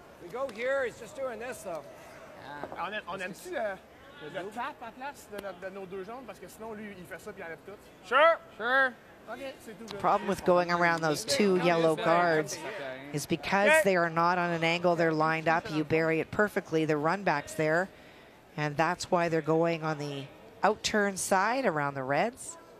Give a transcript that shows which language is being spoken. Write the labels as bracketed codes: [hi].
[en] We go here, he's just doing this though. [fr] On aime-tu le tap à place de nos 2 jambes? Parce que sinon, lui, il fait ça puis il enlève tout. [en] Sure. Okay, [fr] c'est tout. [en] Problem with going around those 2 yellow guards is because they are not on an angle, they're lined up, you bury it perfectly, the run back's there, and that's why they're going on the out-turn side around the Reds.